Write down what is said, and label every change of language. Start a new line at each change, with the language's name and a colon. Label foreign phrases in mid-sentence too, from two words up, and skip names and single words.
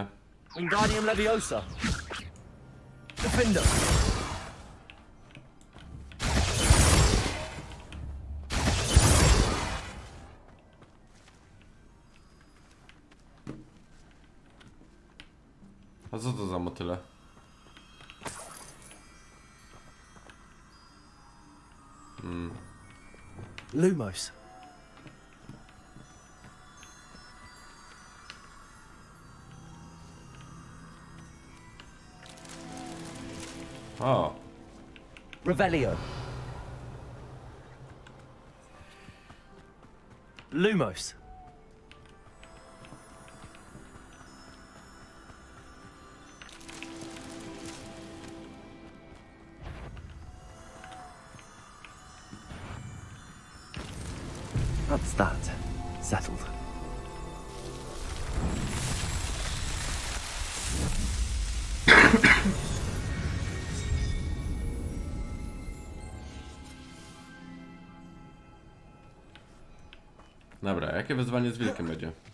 Polish: Wingardium Leviosa. Defender. A co to za motyle? Lumos. O, Revelio. Lumos.
English: That's that. Settled.
Polish: dobra, jakie wyzwanie z wilkiem będzie?